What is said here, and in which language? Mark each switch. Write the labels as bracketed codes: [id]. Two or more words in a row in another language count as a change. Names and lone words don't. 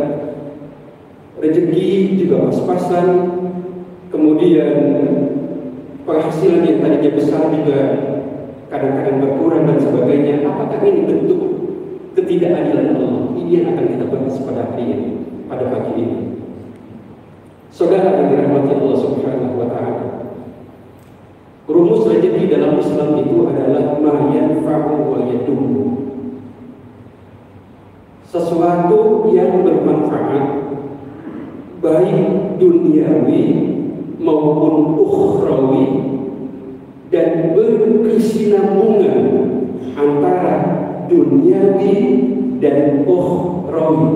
[id] Rezeki juga pas-pasan, kemudian penghasilan yang tadinya besar juga kadang-kadang berkurang dan sebagainya. Apakah ini bentuk ketidakadilan Allah? Ini yang akan kita bahas pada hari ini, pada pagi ini. Saudara yang dirahmati Allah [ar] سبحانه وتعالى, [id] rumus rezeki dalam Islam itu adalah [ar] ما ينفع ويدوم. [id] Sesuatu yang bermanfaat, baik duniawi maupun ukhrawi, dan berkesinambungan antara duniawi dan ukhrawi.